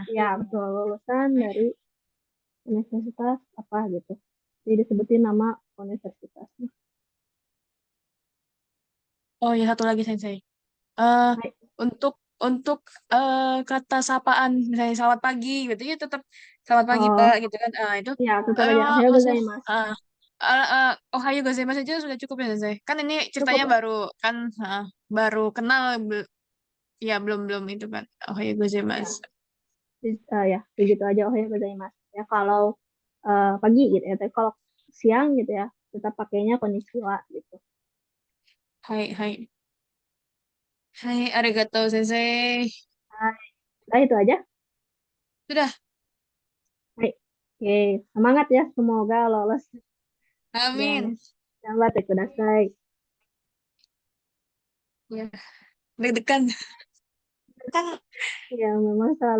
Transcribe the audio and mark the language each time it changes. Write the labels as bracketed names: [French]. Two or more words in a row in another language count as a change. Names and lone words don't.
[Indonesian] ya, betul, lulusan dari universitas apa gitu. Jadi disebutin nama universitasnya. Oh ya, satu lagi Sensei. Eh Nah, untuk kata sapaan misalnya selamat pagi gitu ya tetap selamat pagi Pak oh, gitu kan. Itu ya, tetap aja. memang [Japanese] Ohayo [Indonesian] maksudnya [Japanese] gozaimasu. おはよう ございます [Indonesian] aja sudah cukup ya Sensei. Kan ini Cukup ceritanya ya. baru kan baru kenal ya belum belum itu kan. [Japanese] おはよう ございます. [Indonesian] Ya, begitu aja. [Japanese] おはよう ございます. [Indonesian] Ya, kalau pagi gitu ya. Tapi kalau siang gitu ya, tetap pakainya konnichiwa gitu. Hai hai. Hai, [Japanese] ありがとう 先生. [Indonesian] Nah, nah, itu aja. Sudah. Hai. Oke, semangat ya. Semoga lolos dan Amin. [Japanese] がんばって ください. [Indonesian] Ya, deg-degan. Kan Ya, memang selalu